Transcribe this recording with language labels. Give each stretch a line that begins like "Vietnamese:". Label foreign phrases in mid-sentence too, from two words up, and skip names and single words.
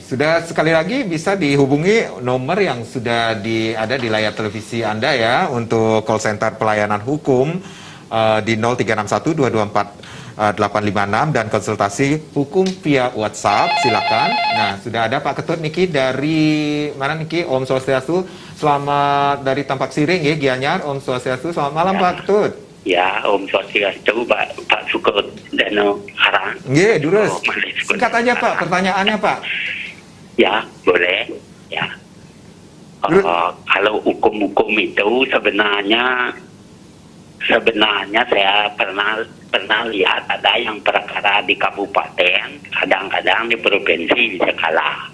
Indonesian: Sudah sekali lagi bisa dihubungi nomor yang sudah ada di layar televisi Anda ya untuk call center pelayanan hukum di 0361 224 856 dan konsultasi hukum via WhatsApp, silakan. Nah, sudah ada Pak Ketut niki dari mana niki? Om Swastiastu. Selamat dari Tampak Siring ya, Gianyar. Om Swastiastu. Selamat malam Pak Ketut. Ya, Om Swastiastu, Pak Sukut Dano Harang.
Balinese: Nggih, durus.
Indonesian: Singkat aja Pak, pertanyaannya Pak. Ya, boleh. Ya. Kalau hukum-hukum itu sebenarnya saya pernah lihat ada yang perkara di kabupaten, kadang-kadang di provinsi bisa kalah.